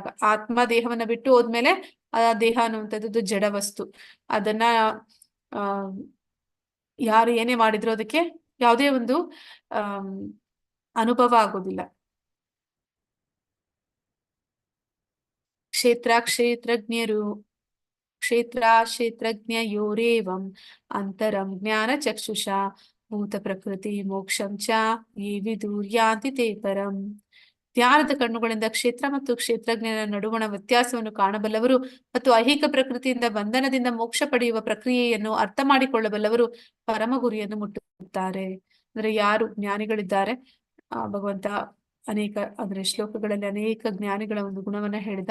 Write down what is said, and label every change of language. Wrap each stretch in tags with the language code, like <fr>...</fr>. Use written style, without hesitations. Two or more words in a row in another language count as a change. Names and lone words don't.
<kn>ಆತ್ಮ ದೇಹವನ್ನ ಬಿಟ್ಟು ಹೋದ್ಮೇಲೆ ಆ ದೇಹ ಅನ್ನುವಂಥದ್ದು ಜಡ ವಸ್ತು, ಅದನ್ನ ಯಾರು ಏನೇ ಮಾಡಿದ್ರು ಅದಕ್ಕೆ ಯಾವುದೇ ಒಂದು ಅನುಭವ ಆಗೋದಿಲ್ಲ.</kn> <sa>ಕ್ಷೇತ್ರಜ್ಞಯೋರೇವಂ ಅಂತರಂ ಜ್ಞಾನ ಚಕ್ಷುಷಾ ಭೂತ ಪ್ರಕೃತಿ ಮೋಕ್ಷಂ ಚ ಯೇ ವಿದುರ್ಯಾಂತಿ ತೇ ಪರಂ.</sa> <kn>ಧ್ಯಾನದ ಕಣ್ಣುಗಳಿಂದ ಕ್ಷೇತ್ರ ಮತ್ತು ಕ್ಷೇತ್ರಜ್ಞನ ನಡುವಣ ವ್ಯತ್ಯಾಸವನ್ನು ಕಾಣಬಲ್ಲವರು ಮತ್ತು ಐಹಿಕ ಪ್ರಕೃತಿಯಿಂದ ಬಂಧನದಿಂದ ಮೋಕ್ಷ ಪಡೆಯುವ ಪ್ರಕ್ರಿಯೆಯನ್ನು ಅರ್ಥ ಮಾಡಿಕೊಳ್ಳಬಲ್ಲವರು ಪರಮ ಗುರಿಯನ್ನು ಮುಟ್ಟುತ್ತಾರೆ. ಅಂದ್ರೆ ಯಾರು ಜ್ಞಾನಿಗಳಿದ್ದಾರೆ, ಭಗವಂತ ಅನೇಕ ಅಂದ್ರೆ ಶ್ಲೋಕಗಳಲ್ಲಿ ಅನೇಕ ಜ್ಞಾನಿಗಳ ಒಂದು ಗುಣವನ್ನ ಹೇಳಿದ.</kn>